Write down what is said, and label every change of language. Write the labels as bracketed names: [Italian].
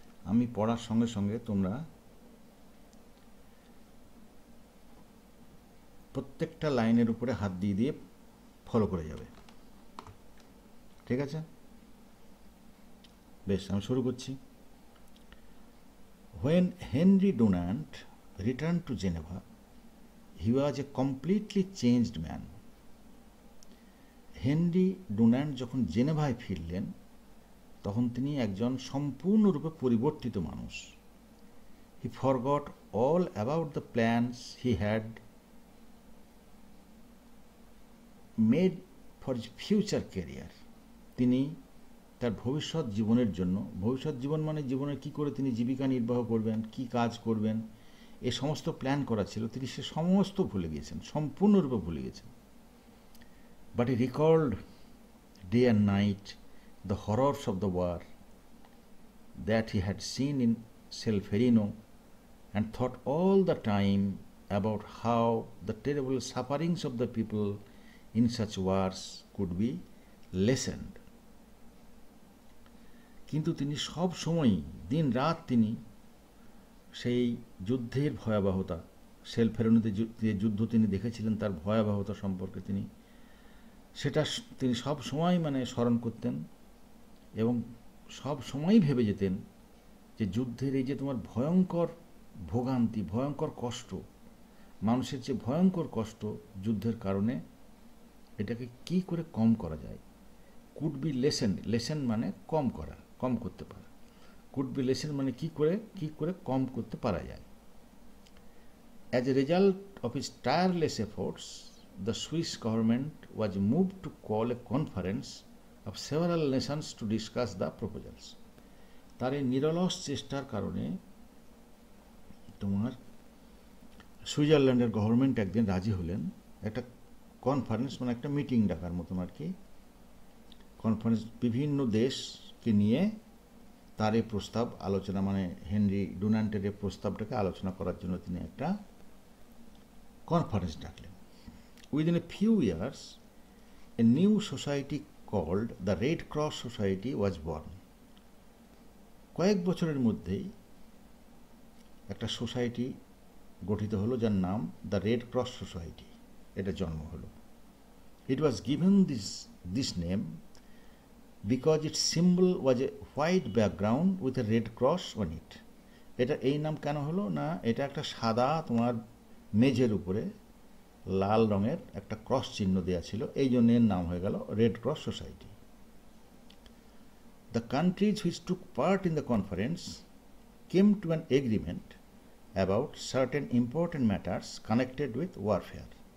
[Bangla] আমি পড়ার সঙ্গে সঙ্গে তোমরা প্রত্যেকটা লাইনের উপরে হাত দিয়ে দিয়ে ফলো করে যাবে, ঠিক আছে? বেশ, আমি শুরু করছি। [English] When Henry Dunant returned to Geneva, he was a completely changed man. [Bangla] Henry ডুন্যান্ট যখন জেনেভায় ফিরলেন তখন তিনি একজন সম্পূর্ণরূপে পরিবর্তিত মানুষ। [English] He forgot all about the plans he had made for his future career. [Bangla] তিনি তার ভবিষ্যৎ জীবনের জন্য, ভবিষ্যৎ জীবন মানে জীবনে কি করে তিনি জীবিকা নির্বাহ করবেন, কি কাজ করবেন, এ সমস্ত প্ল্যান করা ছিল, তিনি সে সমস্ত ভুলে গিয়েছেন, সম্পূর্ণরূপে ভুলে গেছেন। [English] But he recalled day and night the horrors of the war that he had seen in Solferino, and thought all the time about how the terrible sufferings of the people in such wars could be lessened. [Bangla] কিন্তু তিনি সব সময়ই দিন রাত তিনি সেই যুদ্ধের ভয়াবহতা, সেলফেরোনোতে যে যুদ্ধ তিনি দেখেছিলেন তার ভয়াবহতা সম্পর্কে তিনি সব সময় স্মরণ করতেন এবং সব সময়ই ভেবে যেতেন যে যুদ্ধের এই যে তোমার ভয়ঙ্কর ভোগান্তি, ভয়ঙ্কর কষ্ট, মানুষের যে ভয়ঙ্কর কষ্ট যুদ্ধের কারণে, এটাকে কি করে কম করা যায়। [English] could be lessen, [Bangla] লেসেন মানে কম করা, কম করতে পারা। [English] could be lessen [Bangla] মানে কি করে কম করতে পারা যায়। [English] As a result of his tireless efforts, the Swiss government was moved to call a conference of several nations to discuss the proposals. [Bangla] তার এই নিরলস চেষ্টার কারণে তোমার সুইজারল্যান্ডের গভর্নমেন্ট একদিন রাজি হলেন একটা কনফারেন্স, একটা মিটিং ডাকার মতন আর কি। কনফারেন্স, বিভিন্ন দেশকে নিয়ে তার এই প্রস্তাব আলোচনা, হেনরি ডুন্যান্টের এই প্রস্তাবটাকে আলোচনা করার জন্য তিনি একটা কনফারেন্স ডাকলেন। [English] Within a few years, a new society called the Red Cross Society was born. [Bangla] কয়েক বছরের মধ্যেই একটা সোসাইটি গঠিত হলো যার নাম দ্য রেড ক্রস সোসাইটি, এটা জন্ম হলো। [English] It was given this name because its symbol was a white background with a red cross on it. [Bangla] এটা এই নাম কেন হলো না, এটা একটা সাদা তোমার মেঝের উপরে লাল রঙের একটা ক্রস চিহ্ন দেওয়া ছিল, এই জন্য এর নাম হয়ে গেল red cross society. [English] The countries which took part in the conference came to an agreement about certain important matters connected with warfare.